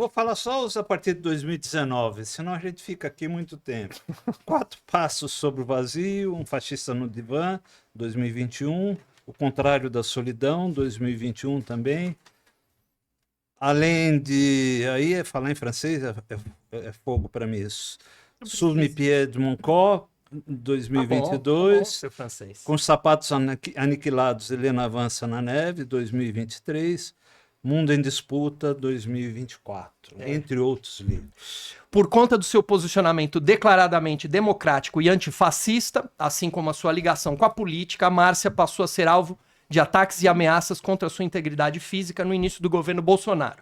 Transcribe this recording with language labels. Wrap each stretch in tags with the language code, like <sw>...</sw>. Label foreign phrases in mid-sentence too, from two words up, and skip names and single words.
<pt>Eu vou falar só os a partir de 2019, senão a gente fica aqui muito tempo. 4 Passos sobre o Vazio, Um Fascista no Divã, 2021, O Contrário da Solidão, 2021 também. Além de... Aí, falar em francês é fogo para mim isso. Sous mes pieds de mon corps, 2022. Seu francês. Com os Sapatos Aniquilados, Helena Avança na Neve, 2023. Mundo em Disputa, 2024. Entre outros livros. Por conta do seu posicionamento declaradamente democrático e antifascista, assim como a sua ligação com a política, a Márcia passou a ser alvo de ataques e ameaças contra a sua integridade física no início do governo Bolsonaro.</pt>